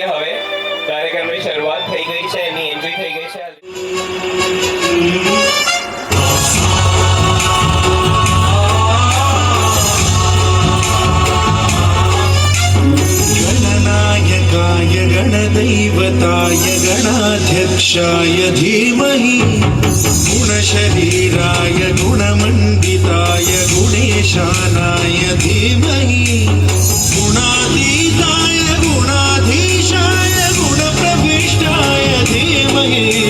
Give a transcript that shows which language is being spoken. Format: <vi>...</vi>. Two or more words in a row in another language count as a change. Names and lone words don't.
<gu>હવે કાર્યક્રમની શરૂઆત થઈ ગઈ છે, એની એન્ટ્રી થઈ ગઈ છે.</gu> <sa>गणनायकाय गणदैवताय गणाध्यक्षाय धीमहि गुणशरीराय गुणमण्डिताय गुणेश गजेशानाय धीमहि गुणातीताय गुणाधीशाय गुणप्रविष्टाय धीमहि</sa>